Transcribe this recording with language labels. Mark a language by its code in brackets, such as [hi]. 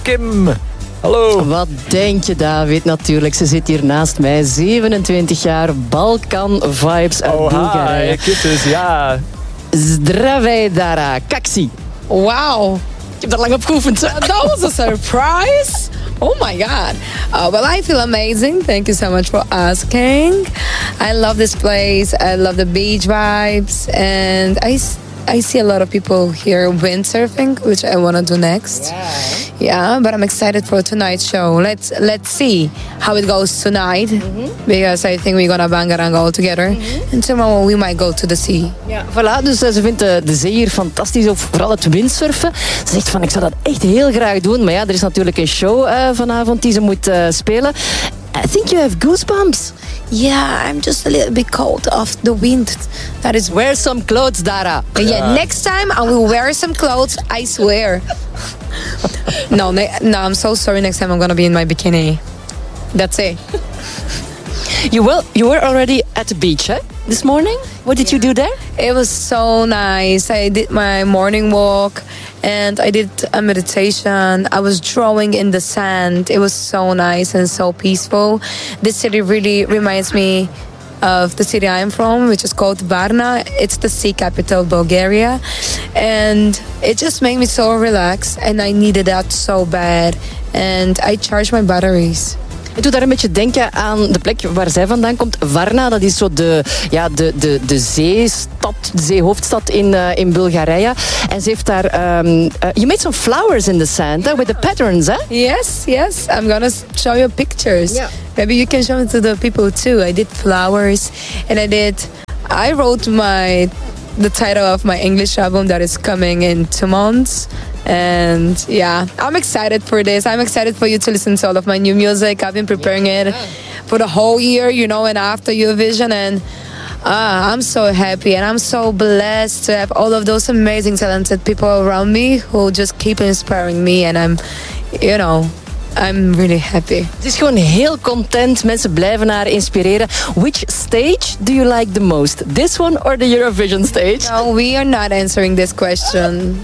[nl] Kim, hallo. Wat denk je, David? Natuurlijk, ze zit hier naast mij. 27 jaar, Balkan vibes uit Bulgarije. Oh, kittes, ja. [bg] Zdravedara, kaksi. [nl] Wauw, ik heb dat lang op geoefend. Dat was een surprise. [en] Oh my god. Well, I feel amazing. Thank you so much for asking. I love this place. I love the beach vibes. And I see a lot of people here windsurfing, which I want to do next. Yeah, but I'm excited for tonight's show. Let's see how it goes tonight. Mm-hmm. Because I think we're going to bang around all together. Mm-hmm. And tomorrow we might go to the sea. [nl] Ja, voilà. Dus ze vindt de zee hier fantastisch. Of vooral het windsurfen. Ze zegt van, ik zou dat echt heel graag doen. Maar ja, er is natuurlijk een show vanavond die ze moet spelen. [en] I think you have goosebumps. Yeah, I'm just a little bit cold off the wind. That is, wear some clothes, Dara. Yeah. Yeah, next time I will wear some clothes, I swear. No, I'm so sorry. Next time I'm gonna be in my bikini. That's it. You were already at the beach, eh? This morning? What did you do there? It was so nice. I did my morning walk and I did a meditation. I was drawing in the sand. It was so nice and so peaceful. This city really reminds me of the city I'm from, which is called Varna. It's the sea capital of Bulgaria. And it just made me so relaxed and I needed that so bad. And I charged my batteries. [nl] Ik doe daar een beetje denken aan de plek waar zij vandaan komt. Varna, dat is zo de zeestad, de zeehoofdstad in Bulgarije. En ze heeft daar... [en] you made some flowers in the sand, yeah. With the patterns, hè? Eh? Yes, yes. I'm gonna show you pictures. Yeah. Maybe you can show them to the people too. I did flowers. And I did... I wrote my... The title of my English album that is coming in 2 months. And yeah, I'm excited for this. I'm excited for you to listen to all of my new music. I've been preparing it for the whole year, you know, and after your vision. And I'm so happy and I'm so blessed to have all of those amazing, talented people around me who just keep inspiring me. And I'm, you know, I'm really happy. [nl] Het is gewoon heel content. Mensen blijven haar inspireren. [en] Which stage do you like the most? This one or the Eurovision stage? No, we are not answering this question.